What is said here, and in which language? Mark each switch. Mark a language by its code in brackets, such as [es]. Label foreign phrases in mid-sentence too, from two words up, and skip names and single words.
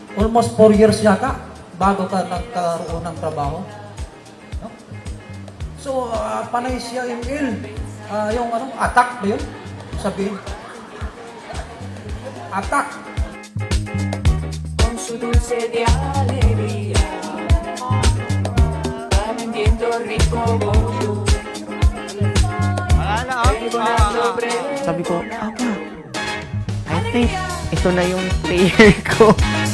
[en] almost 4 years [tl] yata bago ka nagkaroon ng trabaho. No? So, panay siya, Emil. Yung attack ba yun? Sabihin. Attack. [es] Con su dulce de alegría, va vendiendo rico bollo. [tl] Sabi ko, Apa, [en] I think [tl] ito na yung prayer ko.